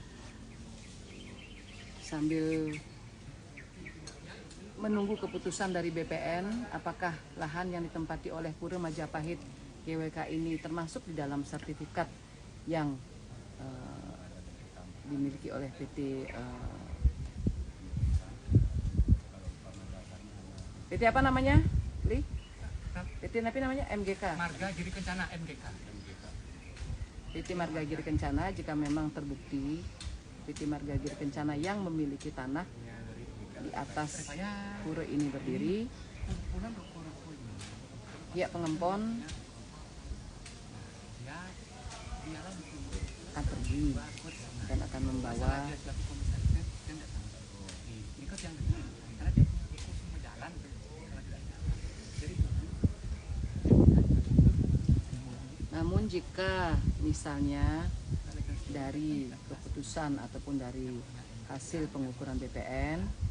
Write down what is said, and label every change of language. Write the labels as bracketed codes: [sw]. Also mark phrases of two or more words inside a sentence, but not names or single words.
[id] sambil menunggu keputusan dari BPN apakah lahan yang ditempati oleh Pura Majapahit GWK ini termasuk di dalam sertifikat yang dimiliki oleh PT apa namanya? PT apa namanya? MGK. Marga Giri Kencana MGK. PT Marga Giri Kencana, jika memang terbukti PT Marga Giri Kencana yang memiliki tanah di atas pura ini berdiri, pihak pengempon akan pergi dan akan membawa namun jika misalnya dari keputusan ataupun dari hasil pengukuran BPN